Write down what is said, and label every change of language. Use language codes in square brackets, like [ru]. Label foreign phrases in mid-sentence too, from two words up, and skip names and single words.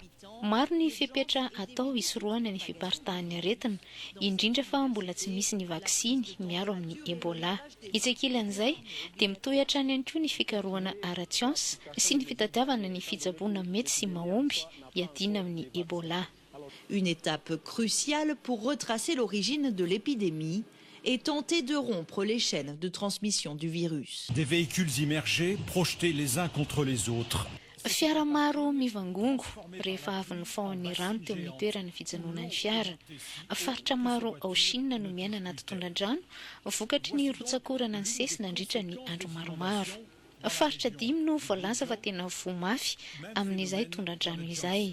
[mg] Maro ny fepetra atao isorohana ny fiparitahan'ny aretina, indrindra fa mbola tsy misy ny vaksiny miaro amin'ny Ebola. Itsekilan'izay dia mitohy hatrany ihany koa ny fikarohana ara-tsiansa sy ny fitadiavana ny fitsaboana mety sy mahomby hiadiana amin'ny Ebola. [fr] Une étape cruciale pour retracer l'origine de l'épidémie et tenter de rompre les chaînes de transmission du virus. Des véhicules immergés projetés les uns contre les autres. [mg] Fiara maro mivangongo rehefa avy ny faon'ny rano teo amin'ny toerana fijanonan'ny fiara. Faritra maro ao Chine no miaina anaty tondran-drano vokatry ny rotsakorana ny sesy nandritra ny andro maromaro. Faritra 5 no voalaza fa tena vomafy amin'izay tondran-drano izay.